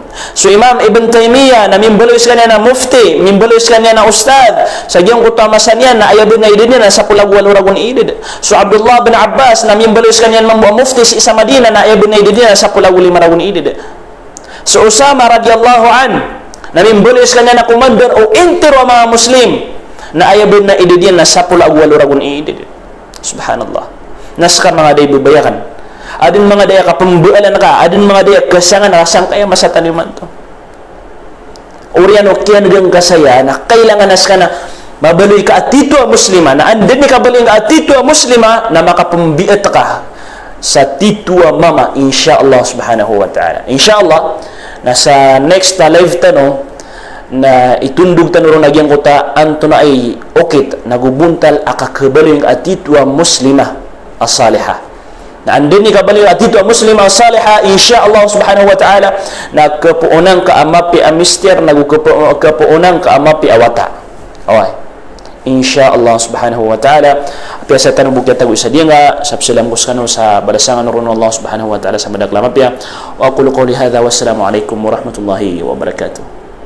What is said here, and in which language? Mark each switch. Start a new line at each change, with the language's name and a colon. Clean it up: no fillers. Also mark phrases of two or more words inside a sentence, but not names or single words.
Maranao: So Imam Ibn Taymiyah na mimbalois kanya na mufti, mimbalois kanya na ustad sa giyang utamasan yan na ayabud na idadian na 10 ragun idid. So Abdullah bin Abbas na mimbalois kanya na mufti sa isa Madina na ayabud na idadian na 10 ragun idid. So Usama
Arabic: رضي الله عن
Maranao: na mimbalois kanya na commander o intero mga Muslim na ayabin na ididyan na 10 ragun idid. Subhanallah. Naskar mga day bubayakan. Adin mga day kapambualan ka, adin mga day kasangan rasang kaya masataniman to. Urian o kiyan kasaya na kailangan nas ka na mabaloy ka at tito muslima na andin ni kabaloy ka at tito muslima na makapambiat ka sa tito mama
Arabic: إن شاء الله سبحانه وتعالى.
Maranao: Insyaallah nasa
English: next live
Maranao: tanong na itundog tanurong nagyang kota anto na ay okit nagubuntal akakabaling atitwa
Arabic: مسلمة الصالحة
Maranao: na andin ni kabaling atitwa
Arabic: مسلمة الصالحة إن شاء الله سبحانه وتعالى
Maranao: nagkapuunang kaamapi amister nagkapuunang kaamapi awata away
Arabic: إن شاء الله سبحانه وتعالى
Maranao: piasa tanong bukya tago isa dia nga sabsilam kuskano sa balasangan ron
Arabic: الله سبحانه وتعالى
Maranao: sa madaklamapya
Arabic: وأقول قولي هذا والسلام عليكم ورحمة الله وبركاته.